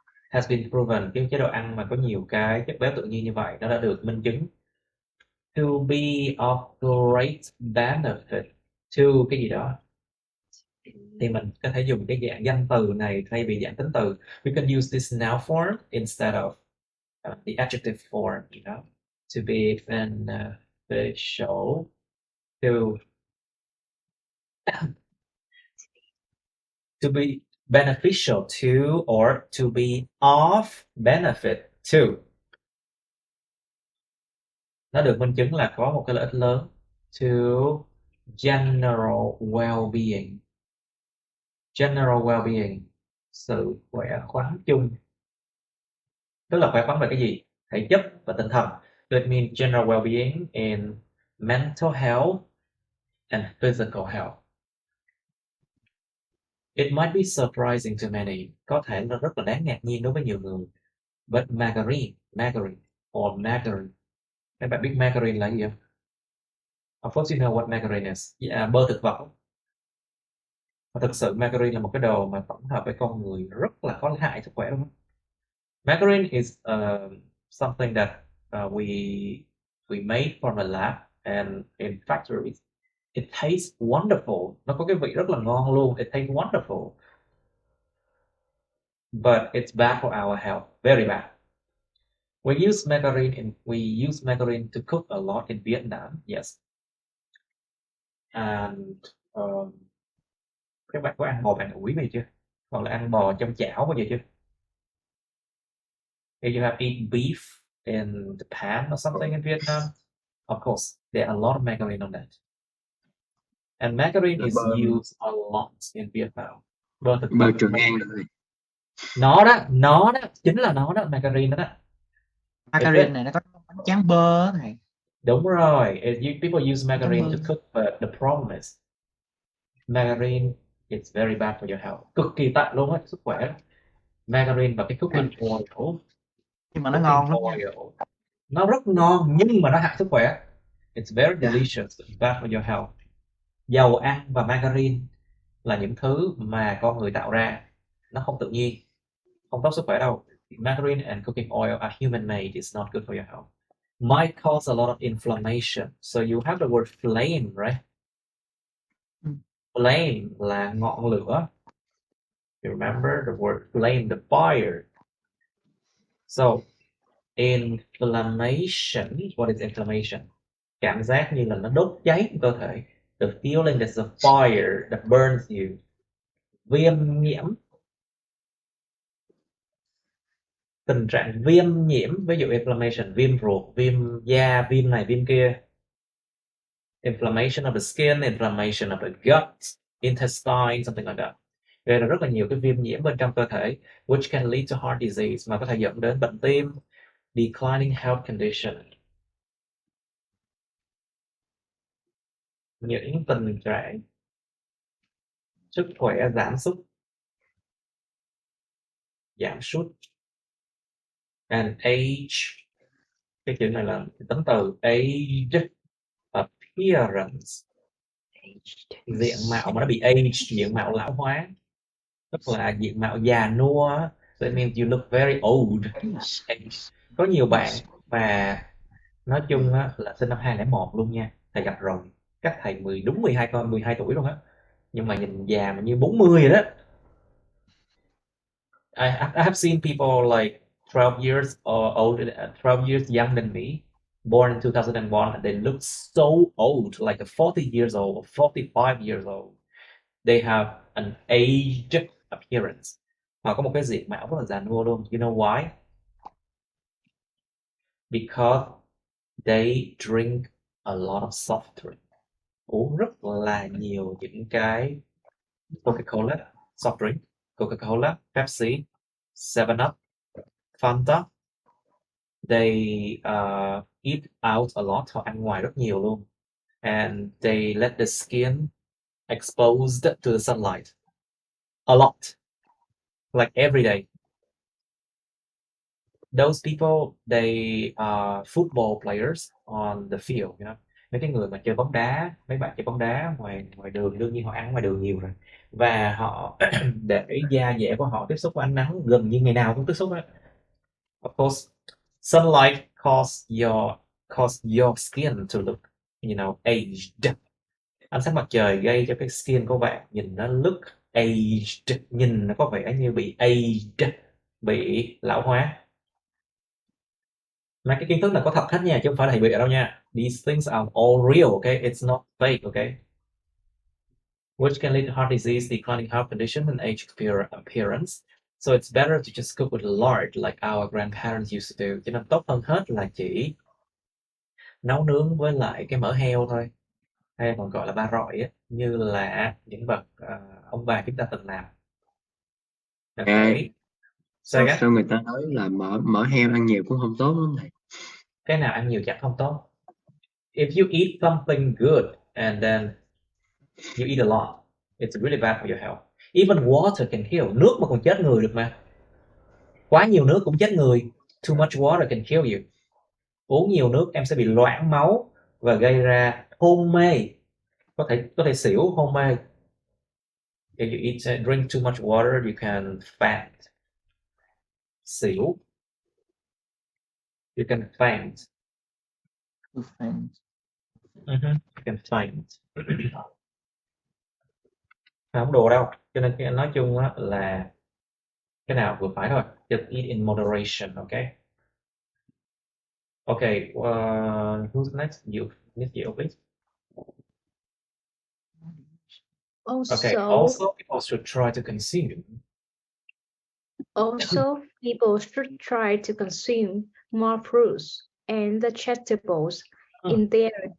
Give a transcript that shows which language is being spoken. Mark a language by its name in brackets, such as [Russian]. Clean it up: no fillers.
[English] Has been proven, [Vietnamese] cái chế độ ăn mà có nhiều cái chất béo tự nhiên như vậy nó đã được minh chứng [English] to be of great benefit to [Vietnamese] cái gì đó. Thì mình có thể dùng cái dạng danh từ này thay vì dạng tính từ. [English] We can use this noun form instead of the adjective form, you know, to be beneficial to be beneficial to, or to be of benefit to. [Vietnamese] Nó được minh chứng là có một cái lợi ích lớn [English] to general well-being. General well-being, [Vietnamese] sự khỏe khoắn chung. Tức là khỏe khoắn về cái gì? Thể chất và tinh thần. [English] So it means general well-being in mental health and physical health. It might be surprising to many. [Vietnamese] Có thể là rất là đáng ngạc nhiên đối với nhiều người. [English] But margarine, or margarine. [Vietnamese] Các bạn biết margarine là gì không? [English] Of course you know what margarine is. [Vietnamese] Yeah, bơ thực vật. Và thực sự margarine là một cái đồ mà tổng hợp với con người rất là có hại sức khỏe đúng không? [English] Margarine is something that we made from a lab and in factories. It tastes wonderful. [Vietnamese] Nó có cái vị rất là ngon luôn. [English] It tastes wonderful. But it's bad for our health. Very bad. We use margarine to cook a lot in Vietnam. Yes. [Vietnamese] And các bạn có ăn bò bạn ủi này chưa? Hoặc là ăn bò trong chảo bao giờ chưa? [English] If you have eaten beef in the pan or something in Vietnam, of course, there are a lot of margarine on that. And margarine is used a lot in Vietnam. [Vietnamese] Bơ Trường An rồi. Nó đó, chính là nó đó, margarine đó. Margarine này nó có bánh tráng bơ này. Đúng rồi. [English] People use margarine to cook, but the problem is margarine is very bad for your health. [Vietnamese] Cực kỳ tệ luôn á, sức khỏe. Margarine và cái cooking oil. Nhưng mà nó ngon lắm nha. Nó rất ngon nhưng mà nó hại sức khỏe. [English] It's very delicious, but bad for your health. [Vietnamese] Dầu ăn và margarine là những thứ mà con người tạo ra, nó không tự nhiên, không tốt sức khỏe đâu. [English] Margarine and cooking oil are human made. It's not good for your health. Might cause a lot of inflammation. So you have the word flame, right? [Vietnamese] Flame là ngọn lửa. [English] You remember the word flame, the fire. So inflammation, what is inflammation? [Vietnamese] Cảm giác như là nó đốt cháy cơ thể. [English] The feeling that's a fire that burns you. [Vietnamese] Viêm nhiễm, tình trạng viêm nhiễm, ví dụ inflammation, viêm ruột, viêm da, viêm này, viêm kia. [English] Inflammation of the skin, inflammation of the gut, intestine, something like that. [Vietnamese] Gây ra rất là nhiều cái viêm nhiễm bên trong cơ thể, [English] which can lead to heart disease, [Vietnamese] mà có thể dẫn đến bệnh tim, [English] declining health condition. [Vietnamese] Những tình trạng sức khỏe giảm sút. giảm sút. [English] And age, [Vietnamese] cái chữ này là tính từ age, appearance, diện mạo mà nó bị age, diện mạo lão hóa, tức là diện mạo già nua. [English] So it means you look very old. [Vietnamese] Có nhiều bạn mà nói chung á, là sinh năm 2001 luôn nha, thầy gặp rồi, cách thầy đúng 12 tuổi luôn á, nhưng mà nhìn già mà như 40 rồi đó. [English] I have seen people like 12 years or older, 12 years younger than me, born in 2001, and they look so old, like a 40 years old or 45 years old. They have an aged appearance. [Vietnamese] Họ có một cái diện mạo rất là già nua luôn. [English] You know why? Because they drink a lot of soft drink. [Vietnamese] Uống rất là nhiều những cái Coca-Cola, soft drink, Coca-Cola, Pepsi, 7-Up, Fanta. [English] They eat out a lot, [Vietnamese] họ ăn ngoài rất nhiều luôn. [English] And they let the skin exposed to the sunlight a lot, like every day. Those people, they are football players on the field, you know. [Vietnamese] Mấy cái người mà chơi bóng đá, mấy bạn chơi bóng đá ngoài đường, đương nhiên họ ăn ngoài đường nhiều rồi, và họ để da dẻ của họ tiếp xúc với ánh nắng gần như ngày nào cũng tiếp xúc đó. [English] Of course, sunlight cause your skin to look, you know, aged. [Vietnamese] Ánh sáng mặt trời gây cho cái skin của bạn nhìn nó [English] look aged, [Vietnamese] nhìn nó có vẻ như bị aged, bị lão hóa. Mấy cái kiến thức này có thật hết nha, chứ không phải là thầy bịa đâu nha. [English] These things are all real, okay? It's not fake, okay? Which can lead to heart disease, declining heart condition, and age appearance. So it's better to just cook with lard like our grandparents used to do. [Vietnamese] Cho nên tốt hơn hết là chỉ nấu nướng với lại cái mỡ heo thôi, hay còn gọi là ba rọi á, như là những bậc ông bà chúng ta từng làm. [English] Okay. [Vietnamese] Sao người ta nói là mỡ heo ăn nhiều cũng không tốt lắm thầy? Cái nào ăn nhiều chắc không tốt. [English] If you eat something good and then you eat a lot, it's really bad for your health. Even water can kill. [Vietnamese] Nước mà còn chết người được mà. Quá nhiều nước cũng chết người. [English] Too much water can kill you. [Vietnamese] Uống nhiều nước em sẽ bị loãng máu và gây ra hôn mê. Có thể xỉu, hôn mê. [English] If you drink too much water, you can faint. [Vietnamese] Xỉu. [English] You can faint. You can faint. [Vietnamese] Không đùa đâu. Cho nên nói chung là cái nào vừa phải thôi. [English] Just eat in moderation, okay? Okay, who's next? You, Miss Diệu, please. Okay. Also, people should try to consume. Also, people should try to consume more fruits and vegetables in their